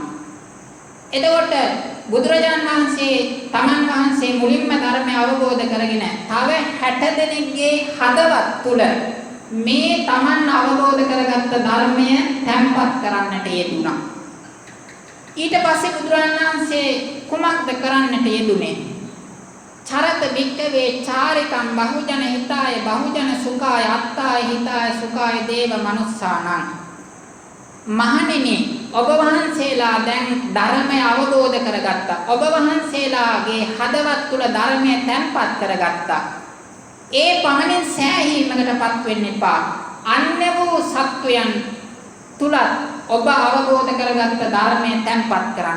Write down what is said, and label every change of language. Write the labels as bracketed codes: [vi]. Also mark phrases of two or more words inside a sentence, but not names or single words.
[si] එතකොට බුදුරජාණන් වහන්සේ තමන් වහන්සේ මුලින්ම ධර්මය අවබෝධ කරගෙන තව 60 දෙනෙක්ගේ හදවත් තුල මේ තමන් අවබෝධ කරගත්ත ධර්මය තැන්පත් කරන්නට යෙදුණා. ඊට පස්සේ බුදුරජාණන් වහන්සේ කුමක්ද කරන්නට යෙදුනේ? [pi] චරත වික්කවේ චාරිකම් බහුජන හිතාය බහුජන සුඛාය අත්තාය හිතාය සුඛාය දේව මනුස්සානං. [si] මහණෙනි, ඔබ වහන්සේලා දැන් ධර්මය අවබෝධ කරගත්තා. ඔබ වහන්සේලාගේ හදවත් තුල ධර්මය තැන්පත් කරගත්තා. ඒ පමණින් සෑහීමකටපත් වෙන්න එපා. අන්‍ය වූ සත්වයන් තුලත් ඔබ අවබෝධ කරගත්ත ධර්මය තැන්පත් කරන්න.